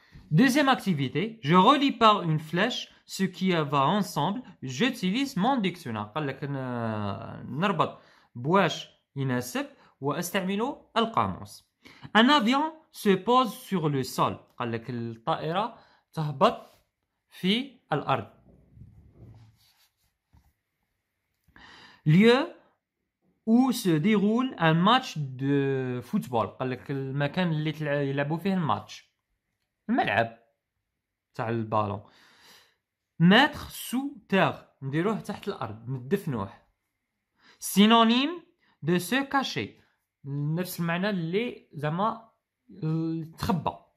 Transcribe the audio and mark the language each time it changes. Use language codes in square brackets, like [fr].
[fr] Deuxième activité, je relis par une flèche ce qui va ensemble. J'utilise mon dictionnaire. [ar] قال لك نربط بواش يناسب واستعمل القاموس. [fr] Un avion se pose sur le sol. [ar] قال لك الطائرة تهبط في الأرض. [fr] Lieu où se déroule un match de football. [ar] قال لك المكان اللي يلعبوا فيه الماتش. الملعب تاع البالون. [fr] mettre sous terre [ar] نديروه تحت الأرض ندفنوه. [fr] synonyme de se cacher [ar] نفس المعنى اللي زعما تخبى.